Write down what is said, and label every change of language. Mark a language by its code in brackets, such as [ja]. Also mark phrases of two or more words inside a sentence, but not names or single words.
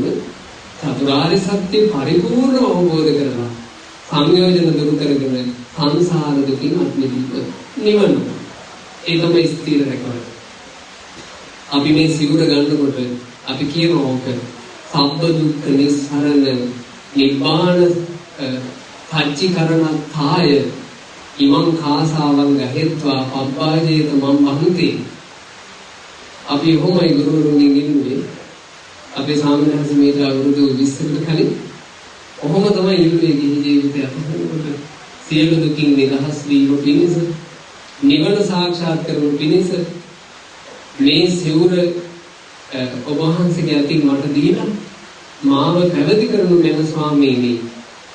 [si] චතුරාර්ය සත්‍ය පරිපූර්ණව අවබෝධ කරලා සංයෝජන දුරු කරගෙන සංසාර දුකින් අත් මිදීම නිවන. ඒ තමයි ස්ථීර රැකවරණය. අපි මේ සිවුර ගන්නකොට අපි කියනවා ඕක [pi] සබ්බ දුක්ඛ නිස්සරණ නිබ්බාන පච්චිකරණාය ඉමං කාසාවං ගහෙත්වා පබ්බාජේත මම් බහුතේ. [si] අපි කොහොමයි ගුරුවරුන්ගෙන් ඉන්නේ? අපේ සාමණේරයන් මේක අවුරුදු 20කට කලින් කොහොම තමයි ඉන්නේ ගිහි ජීවිතය අපහසුකොට සියලු දුකින් නිදහස් වීම පිණිස නිවන සාක්ෂාත් කරගන්න පිණිස මේ සිවුර ඔබ වහන්සේගේ අතින් මට දීලා මාව පැවිදි කරනු මැන ස්වාමීනි.